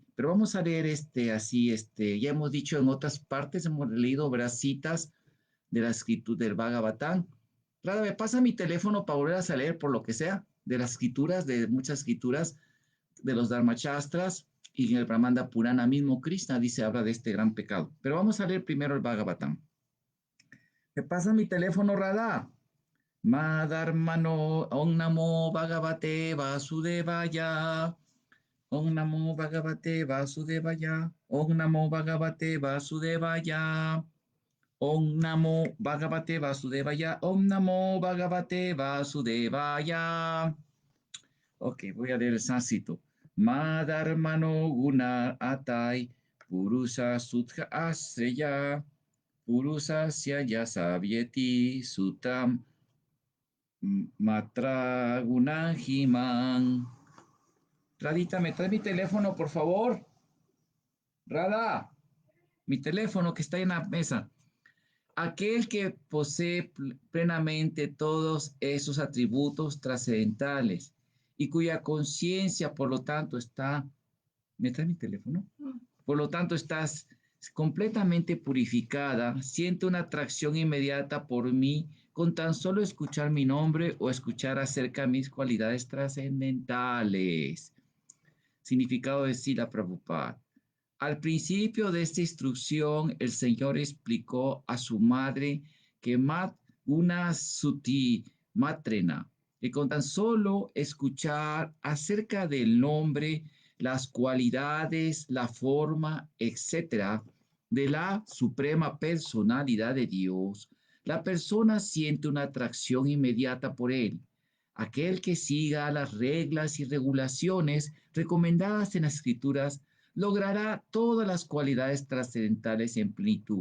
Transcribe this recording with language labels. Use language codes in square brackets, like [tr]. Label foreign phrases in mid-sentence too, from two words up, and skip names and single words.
[es] Pero vamos a leer ya hemos dicho en otras partes, hemos leído, ¿verdad?, citas de la escritura del Bhagavatam. Rada, me pasa mi teléfono para volver a leer por lo que sea, de las escrituras, de muchas escrituras, de los Dharmachastras y en el Brahmanda Purana mismo Krishna dice, habla de este gran pecado. Pero vamos a leer primero el Bhagavatam. ¿Me pasa mi teléfono, Radha? [sa] Madharmano Om Namo Bhagavate Vasudevaya. Om Namo Bhagavate Vasudevaya. Om Namo Bhagavate Vasudevaya. Om Namo Bhagavate Vasudevaya. Om Namo Bhagavate Vasudevaya. [es] Ok, voy a leer el sánscrito. [sa] Madharmano Guna Atai Purusa Sudha Asreya Purusa Syaya Savyeti Sutam Matra Gunajiman. [es] Radita, ¿me trae mi teléfono, por favor? Rada, mi teléfono que está en la mesa. Aquel que posee plenamente todos esos atributos trascendentales y cuya conciencia, por lo tanto, está... ¿Me trae mi teléfono? Por lo tanto, estás completamente purificada, siente una atracción inmediata por mí con tan solo escuchar mi nombre o escuchar acerca de mis cualidades trascendentales. Significado de Srila Prabhupada. Al principio de esta instrucción, el Señor explicó a su madre que [sa] Mat una suti matrena, [es] y con tan solo escuchar acerca del nombre, las cualidades, la forma, etcétera, de la suprema personalidad de Dios, la persona siente una atracción inmediata por él. Aquel que siga las reglas y regulaciones recomendadas en las escrituras logrará todas las cualidades trascendentales en plenitud.